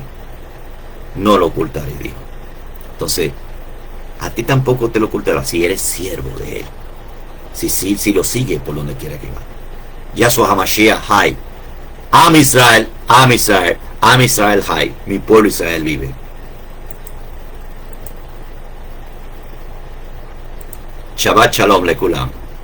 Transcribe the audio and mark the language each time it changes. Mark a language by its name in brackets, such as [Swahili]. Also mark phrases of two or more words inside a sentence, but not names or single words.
[Spanish] No lo ocultaré, dijo. Entonces, a ti tampoco te lo ocultará si eres siervo de él. Si lo sigue por donde quiera que va. [Hebrew] Yahshua HaMashiach hay. Am Israel, Am Israel, Am Israel hay. [Spanish] Mi pueblo Israel vive. [Hebrew] Shabbat Shalom lekulam.